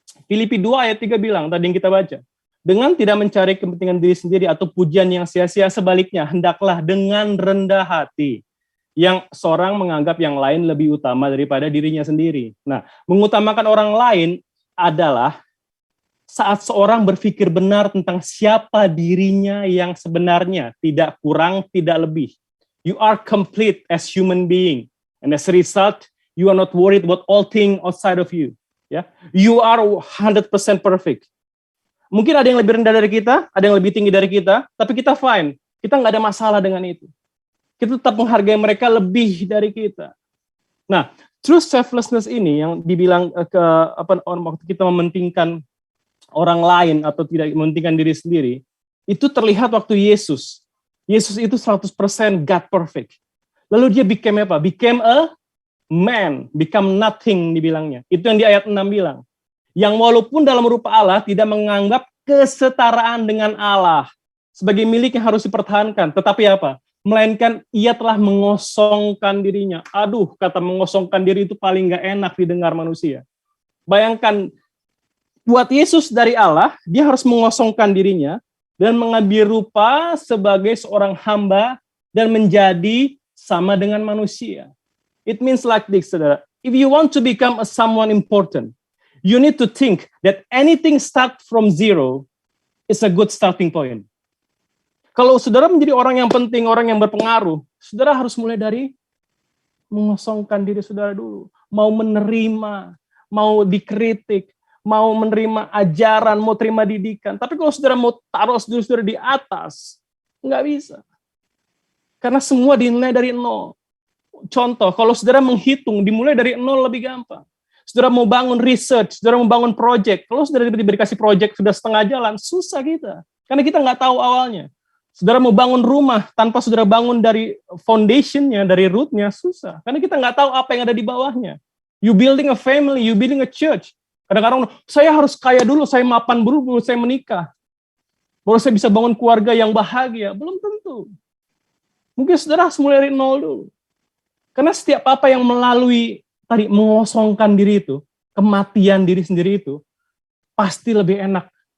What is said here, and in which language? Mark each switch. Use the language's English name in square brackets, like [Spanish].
[Indonesian] Filipi 2 ayat 3 bilang, tadi yang kita baca. Dengan tidak mencari kepentingan diri sendiri atau pujian yang sia-sia, sebaliknya, hendaklah dengan rendah hati. Yang seorang menganggap yang lain lebih utama daripada dirinya sendiri. Nah, mengutamakan orang lain adalah saat seorang berpikir benar tentang siapa dirinya yang sebenarnya, tidak kurang, tidak lebih. [English] You are complete as human being. And as a result, you are not worried about all things outside of you. Ya, you are 100% perfect. [Indonesian] Mungkin ada yang lebih rendah dari kita, ada yang lebih tinggi dari kita, tapi kita fine. Kita nggak ada masalah dengan itu. Kita tetap menghargai mereka lebih dari kita. Nah, true selflessness ini yang dibilang waktu kita mementingkan orang lain atau tidak mementingkan diri sendiri, itu terlihat waktu Yesus. Yesus itu 100% [English] God perfect. [Indonesian] Lalu dia became apa? [English] Became a man, become nothing [Indonesian] dibilangnya. Itu yang di ayat 6 bilang. Yang walaupun dalam rupa Allah tidak menganggap kesetaraan dengan Allah sebagai milik yang harus dipertahankan, tetapi apa? Melainkan ia telah mengosongkan dirinya. Aduh, kata mengosongkan diri itu paling gak enak didengar manusia. Bayangkan, buat Yesus dari Allah, dia harus mengosongkan dirinya dan mengambil rupa sebagai seorang hamba dan menjadi sama dengan manusia. [English] It means like this, [Indonesian] saudara. [English] If you want to become someone important, you need to think that anything start from zero is a good starting point. [Indonesian] Kalau saudara menjadi orang yang penting, orang yang berpengaruh, saudara harus mulai dari mengosongkan diri saudara dulu. Mau menerima, mau dikritik, mau menerima ajaran, mau terima didikan. Tapi kalau saudara mau taruh saudara di atas, nggak bisa. Karena semua dinilai dari nol. Contoh, kalau saudara menghitung, dimulai dari nol lebih gampang. Saudara mau bangun research, saudara mau bangun project. Kalau saudara dikasih project sudah setengah jalan, susah kita. Karena kita nggak tahu awalnya. Saudara mau bangun rumah, tanpa saudara bangun dari foundationnya, dari rootnya, susah. Karena kita nggak tahu apa yang ada di bawahnya. [English] You building a family, you building a church. [Indonesian] Kadang-kadang, saya harus kaya dulu, saya mapan dulu, baru saya menikah. Baru saya bisa bangun keluarga yang bahagia. Belum tentu. Mungkin saudara harus mulai dari nol dulu. Karena setiap apa yang melalui, tadi mengosongkan diri itu, kematian diri sendiri itu, pasti lebih enak.